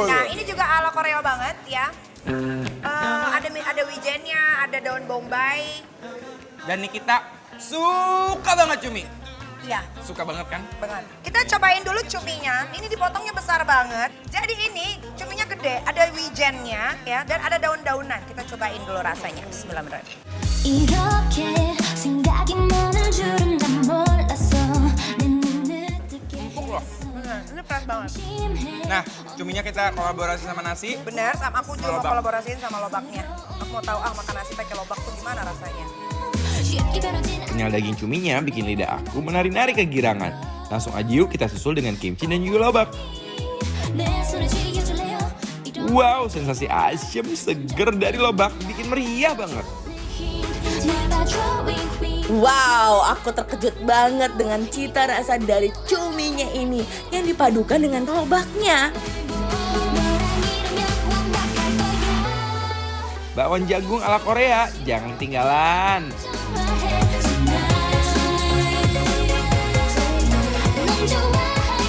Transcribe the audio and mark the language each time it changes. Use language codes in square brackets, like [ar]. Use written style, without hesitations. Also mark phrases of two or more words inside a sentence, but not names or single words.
[id] Nah ini juga ala Korea banget ya. Ada wijennya, ada daun bombay. Dan Nikita suka banget cumi. Iya, Suka banget kan? banget. Kita cobain dulu cuminya. Ini dipotongnya besar banget. Jadi ini cuminya gede, ada wijennya ya, dan ada daun-daunan. Kita cobain dulu rasanya. Bismillahirrahmanirrahim. [ko] 이렇게 생각이 많을 줄은 난 몰랐어 내 눈을 뜨게 [id] Empuk loh. Bener, ini fresh banget. Nah, cuminya kita kolaborasi sama nasi. Bener, sama aku juga mau Lobak. kolaborasiin sama lobaknya. Aku mau tahu makan nasi pakai lobak tuh gimana rasanya. [ko] 쉽게 변하진 [id] Kenyal daging cuminya bikin lidah aku menari-nari kegirangan. Langsung aja yuk kita susul dengan kimchi dan juga lobak. [ko] 내 손을 쥐어줄래요 이런 [id] Wow, sensasi asam seger dari lobak bikin meriah banget. [en] 내가 drawing queen [id] Wow, aku terkejut banget dengan cita rasa dari cuminya ini yang dipadukan dengan lobaknya. [ko] 너랑 이루면 완벽할 거야 [id] Bakwan jagung ala Korea, jangan ketinggalan. [ko] 좋아해 tonight 넌 좋아